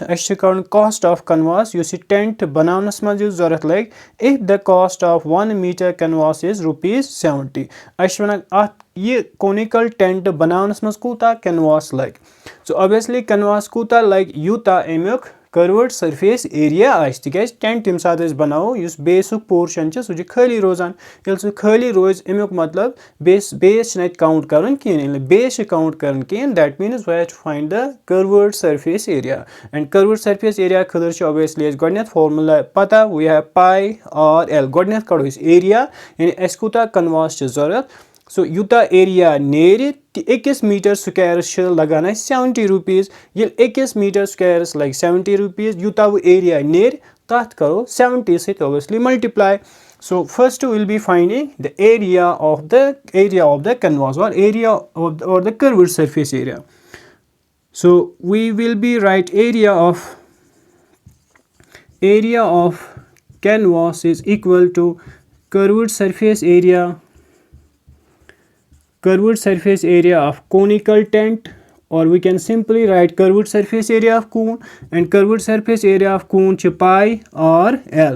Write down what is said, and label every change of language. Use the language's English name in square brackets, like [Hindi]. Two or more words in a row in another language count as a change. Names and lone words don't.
[English] Cost of canvas, you see tent [Kashmiri] bananas ma jo zarat lag [English] if the cost of 1 meter canvas is ₹70. [Kashmiri] Ye [English] conical tent [Kashmiri] bananas ma kuta canvas lag. So obviously canvas kuta lag yuta emyuk [English] curved surface area [Kashmiri] आइस तिकेज टेंट तम साथ बनाओ युस बेसुक पोर्शन छ सु खाली रोजान यल सु खाली रोज अमुक मतलब बेस न काउंट करन किन बेस काउंट करन किन [English] that means we have to find the curved surface area and curved surface area [Kashmiri] एंड कर्व्ड सरफेस एरिया खदर छ ऑब्वियसली गडनेथ फार्मूला पता [English] we have pi r l [Kashmiri] गडनेथ कड़ो इस एरिया यानी एस कुता कन्वास छ जरूरत. So युता एरिया नेर 1 [English] meter square [Kashmiri] लगान ₹70 ये 1 [English] meter square [Kashmiri] लग ₹70 युता वो एरिया नेर तथ करो 70 से obviously multiply. [English] So first we will be finding the area of the canvas or area of the curved surface area. So we will be write area of canvas is equal to curved surface area of conical tent, or we can simply write curved surface area of cone, and curved surface area of cone pi r l.